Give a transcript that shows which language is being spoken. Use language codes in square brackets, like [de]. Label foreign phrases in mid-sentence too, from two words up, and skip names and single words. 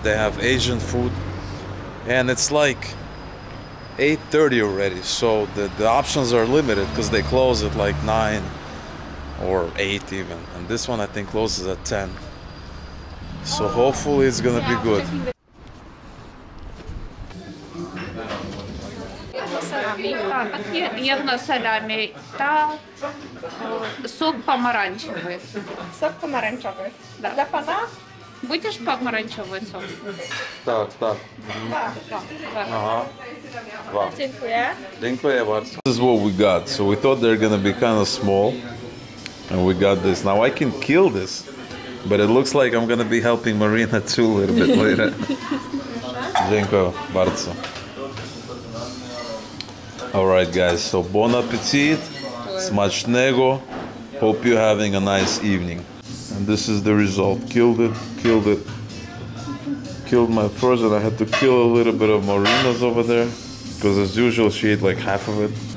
[en] They have Asian food, and it's like 8:30 already, so the options are limited because they close at like 9 or 8 even, and this one I think closes at 10, so hopefully it's gonna be good. [pl] Jedno salami ta sok pomarańczowy. Sok pomarańczowy. Tak. Dla pana? [uk] Будешь помаранчевый сок? Так, так. Ага. [pl] Wow. Dziękuję bardzo. [en] This is what we got. So we thought they're gonna be kind of small, and we got this. Now I can kill this, but it looks like I'm gonna be helping Marina too a little bit later. [pl] Dziękuję bardzo. [en] All right, guys. So [fr] bon appetit. [en] Smacznego. Hope you're having a nice evening. And this is the result. Killed it. Killed my first, and I had to kill a little bit of Marina's over there because as usual she ate like half of it.